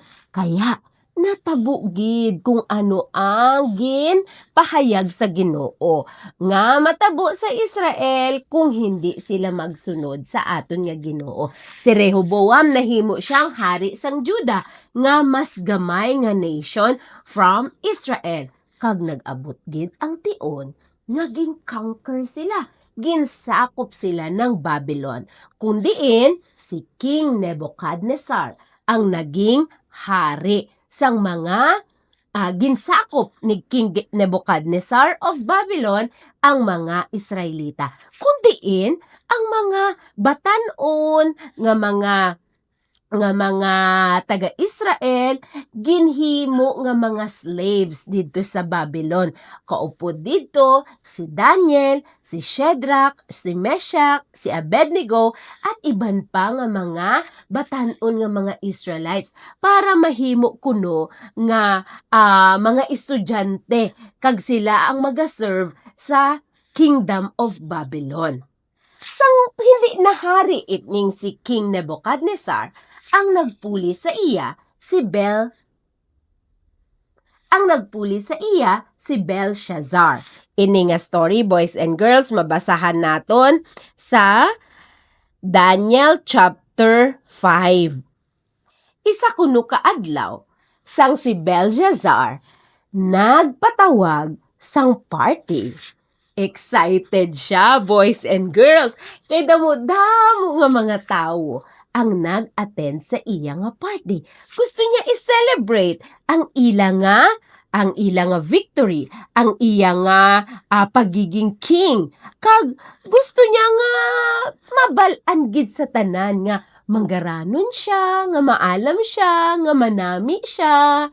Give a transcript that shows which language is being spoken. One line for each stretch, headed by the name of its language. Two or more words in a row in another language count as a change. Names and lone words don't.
Hiligaynon: Kaya natabugid kung ano ang pahayag sa Ginoo nga matabo sa Israel kung hindi sila magsunod sa aton nga Ginoo. Si Rehoboam nahimo siyang hari sang Juda nga mas gamay nga
English: nation from Israel.
Hiligaynon: Kag nag-abot gid ang tion nga gin-conquer sila. Ginsakop sila ng Babylon. Kundiin si King Nebuchadnezzar ang naging hari sang mga ginsakop ni King Nebuchadnezzar of Babylon ang mga Israelita. Kundiin ang mga batanon nga mga taga-Israel ginhimo nga mga slaves dito sa Babylon. Kaupo dito si Daniel, si Shadrach, si Meshach, si Abednego at iban pa nga mga batanon nga mga Israelites para mahimo kuno nga mga estudyante kag sila ang maga-serve sa Kingdom of Babylon. Sang hindi nahari itning si King Nebuchadnezzar, ang nagpuli sa iya si Belshazzar. Ini nga story,
English: boys and girls,
Hiligaynon: mabasahan naton sa Daniel chapter 5. Isa kuno ka adlaw, sang si Belshazzar nagpatawag sang party. Excited siya,
English: boys and girls,
Hiligaynon: kay damo-damo nga mga tao ang nag-attend sa iya nga party. Gusto niya i-celebrate ang ila nga victory, ang iya nga pagiging king. Kag gusto niya nga mabalan gid sa tanan nga manggaranon siya, nga maalam siya, nga manami siya.